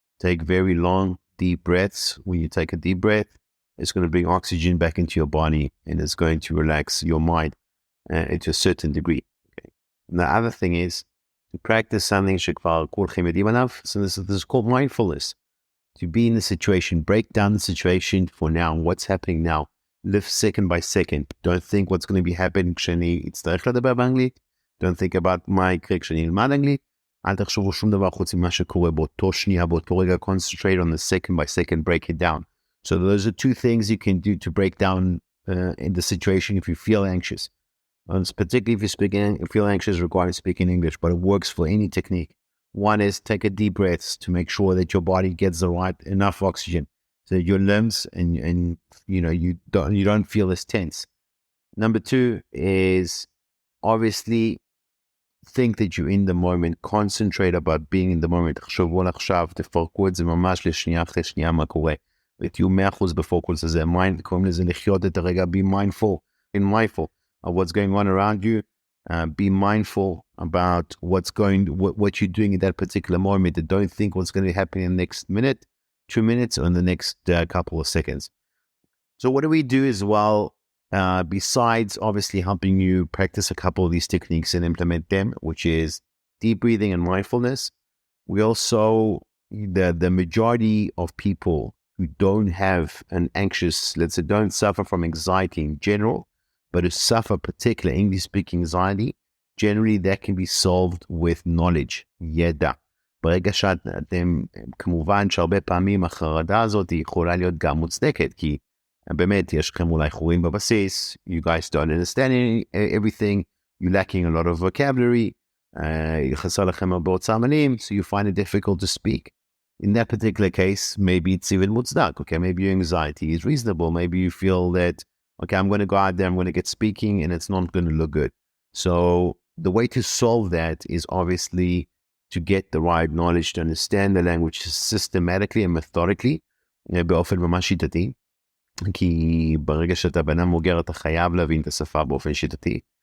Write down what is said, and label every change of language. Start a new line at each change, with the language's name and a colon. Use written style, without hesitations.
English: Take very long, deep breaths. When you take a deep breath, it's going to bring oxygen back into your body and it's going to relax your mind to a certain degree. Okay. And the other thing is to practice something
Hebrew: שכבר כולכם יודעים עליו.
English: So this is called mindfulness. To be in the situation, break down the situation for now. What's happening now? Live second by second. Don't think what's going to be happening
Hebrew: כשאני אצטרך לדבר באנגלית.
English: Don't think about מה יקרה כשאני אלמד אנגלית. אל תחשבו שום דבר חוץ ממה שקורה באותו שנייה, באותו רגע. Concentrate on the second by second, break it down. So those are two things you can do to break down in the situation if you feel anxious. Particularly if you feel anxious regarding speaking English, but it works for any technique. One is take a deep breath to make sure that your body gets the right enough oxygen, so that your limbs and you don't feel as tense. Number two is obviously think that you're in the moment. Concentrate about being in the moment.
Hebrew: תחשבו על עכשיו, תפרקו את זה ממש לשנייה אחרי שנייה מה קורה. ותהיו 100% בפוקוס הזה. קוראים לזה לחיות את הרגע.
English: Be mindful of what's going on around you. Be mindful about what you're doing in that particular moment. And don't think what's going to happen in the next minute, 2 minutes, or in the next couple of seconds. So what do we do as well, besides obviously helping you practice a couple of these techniques and implement them, which is deep breathing and mindfulness? We also, the majority of people who don't have an anxious, let's say, don't suffer from anxiety in general, but who suffer particular English-speaking anxiety, generally that can be solved with knowledge,
Hebrew: ידע. ברגע שאתם, כמובן שהרבה פעמים החרדה הזאת יכולה להיות גם מוצדקת, כי באמת יש לכם אולי חורים בבסיס,
English: you guys don't understand everything, you're lacking a lot of vocabulary,
Hebrew: חסר לכם הרבה אוצר מילים,
English: so you find it difficult to speak. In that particular case, maybe it's even
Hebrew: מוצדק,
English: okay? Maybe your anxiety is reasonable, maybe you feel that okay, I'm going to go out there, I'm going to get speaking, and it's not going to look good. So the way to solve that is obviously to get the right knowledge, to understand the language systematically and methodically,
Hebrew: באופן ממש שיטתי, כי ברגע שאתה בן אדם מוגר, אתה חייב להבין את השפה באופן שיטתי.